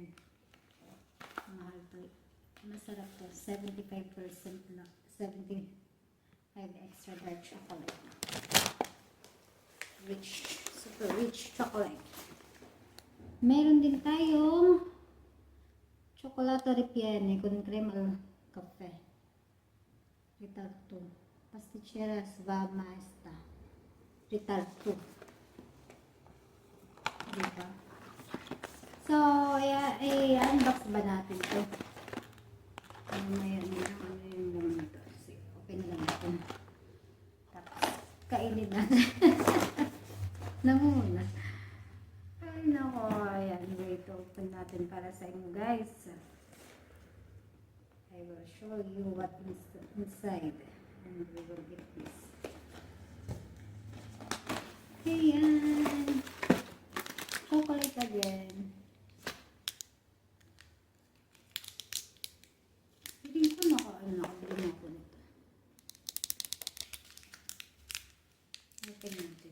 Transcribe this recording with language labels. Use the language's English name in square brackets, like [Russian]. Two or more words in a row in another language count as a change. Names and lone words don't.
[Filipino] Mahal to. Masarap to. [English] 75% lang. 75 extra dark chocolate. Rich. Super rich chocolate. [Filipino] Meron din tayong chocolate ripiene con crema cafe. [Italian] Ritalto. Pasticcera sva maesta. [Filipino] Ritalto. Diba? So, i-unbox ba natin ito? Ano yung laman nito? Open na lang natin. Tapos, kainin natin. Na muna. Ay, nako. Ayan. Wait, open natin para sa inyo, guys. [English] I will show you what is inside. And we will eat this. [Filipino] Ayan. [English] Chocolate again. [Filipino] Hindi ko nakabili ako nito. Open natin.